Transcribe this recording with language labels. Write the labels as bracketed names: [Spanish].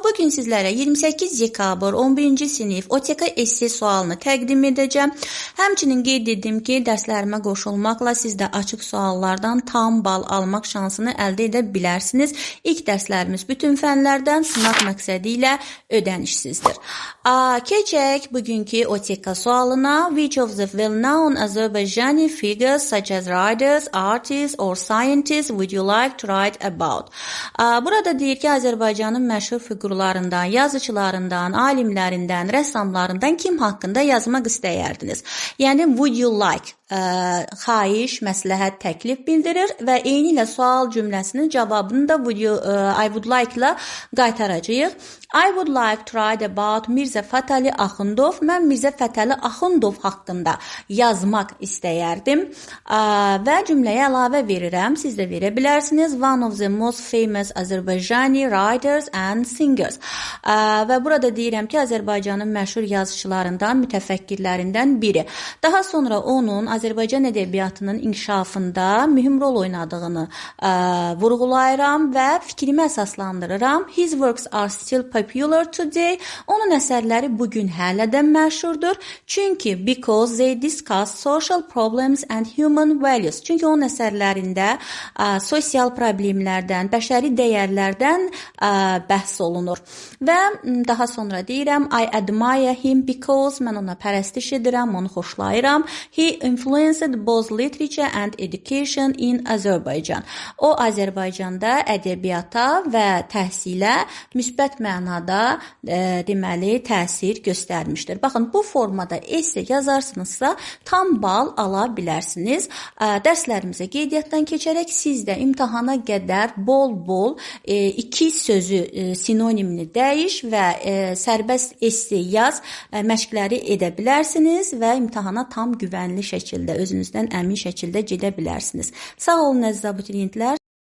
[Azerbaijani] Bugün sizlərə 28 dekabr 11-ci sinif OTK esse sualını təqdim edəcəm. Həmçinin qeyd etdim ki, dərslərimə qoşulmaqla siz də açıq suallardan tam bal almaq şansını əldə edə bilərsiniz. İlk dərslərimiz bütün fənlərdən sınaq məqsədi ilə ödənişsizdir. Keçək bugünkü OTK sualına. [English] Which of the well-known Azerbaijani figures such as writers, artists or scientists would you like to write about? [Azerbaijani] Burada deyir ki, Azərbaycanın məşhur fiqurlarından, yazıçılarından, alimlərindən, rəssamlarından kim haqqında yazmaq istəyərdiniz? Yəni, [English] would you like? [Azerbaijani] Xahiş, məsləhət, təklif bildirir və eyni ilə sual cümləsinin cavabını da [English] I would like [Azerbaijani] ilə qaytaracağıq. [English] I would like to write about Mirzə Fətəli Axundov. [Azerbaijani] Mən Mirzə Fətəli Axundov haqqında yazmaq istəyərdim və cümləyə əlavə verirəm. Siz də verə bilərsiniz. [English] One of the most famous Azerbaijani writers and singers. [Azerbaijani] Və burada deyirəm ki, Azərbaycanın məşhur yazıçılarından, mütəfəkkirlərindən biri. Daha sonra onun Azərbaycan ədəbiyyatının inkişafında mühüm rol oynadığını vurğulayıram və fikrimi əsaslandırıram. [English] His works are still popular today. [Azerbaijani] Onun əsərləri bugün hələ də məşhurdur. [English] Because they discuss social problems and human values. [Azerbaijani] Çünki onun əsərlərində sosial problemlərdən, bəşəri dəyərlərdən bəhs olunur. Və daha sonra deyirəm, [English] I admire him because [Azerbaijani] mən ona pərəstiş edirəm, onu xoşlayıram. [English] He influenced both literature and education in Azerbaijan. [Azerbaijani] O, Azərbaycanda ədəbiyyata və təhsilə müsbət mənada deməli təsir göstərmişdir. Baxın, bu formada esse yazarsınızsa tam bal ala bilərsiniz. Dərslərimizə qeydiyyatdan keçərək siz də imtahana qədər bol-bol iki sözü sinonimini dəyiş və sərbəst esse yaz məşqləri edə bilərsiniz və imtahana tam güvənli şəkildə, özünüzdən əmin şəkildə gedə bilərsiniz. Sağ olun əziz abituriyentlər.